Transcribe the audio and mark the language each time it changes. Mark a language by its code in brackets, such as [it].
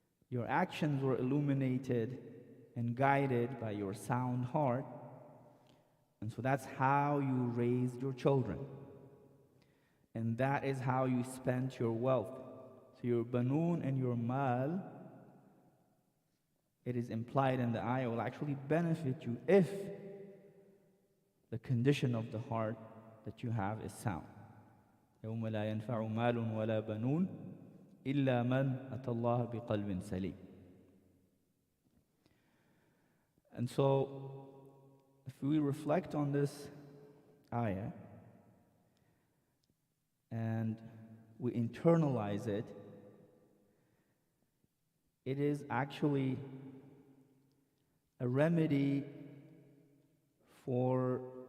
[en] Your actions were illuminated and guided by your sound heart, and so that's how you raised your children, and that is how you spent your wealth. So your banun and your mal, it is implied in the ayah, will actually benefit you if the condition of the heart that you have is sound. [ar] يوم لا ينفع مال ولا بنون إلا من أتى الله بقلب سليم. [en] And so, if we reflect on this ayah and we internalize it, it is actually a remedy for